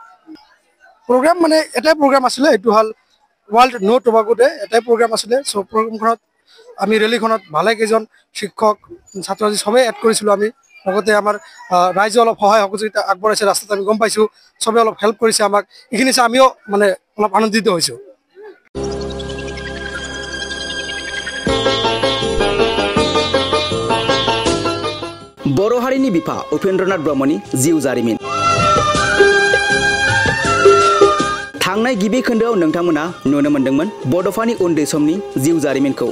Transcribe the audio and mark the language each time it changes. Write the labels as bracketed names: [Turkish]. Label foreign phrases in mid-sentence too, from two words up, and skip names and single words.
[Assamese] প্ৰগ্ৰাম মানে এটাই প্ৰগ্ৰাম আছিলে, এইটো হ'ল ৱৰ্ল্ড ন' টবাকো ডে। এটাই প্ৰগ্ৰাম আছিলে। চ' প্ৰগ্ৰামখনত আমি ৰেলীখনত ভালেকেইজন শিক্ষক ছাত্ৰ ছাত্ৰী চবেই এড কৰিছিলোঁ আমি। লগতে আমাৰ ৰাইজে অলপ সহায় সহযোগিতা আগবঢ়াইছে, ৰাস্তাত আমি গম পাইছোঁ। চবেই অলপ হেল্প কৰিছে আমাক। এইখিনি চাই আমিও মানে অলপ আনন্দিত হৈছোঁ। [Bodo] बर' हारिनि बिफा उपेन्द्रनाथ ब्रह्मनि जिउ जारिमिन। थांनाय गिबि खोन्दोआव नोंथांमोना नुनो मोन्दोंमोन बड'फानि उन्दै समनि जिउ जारिमिनखौ।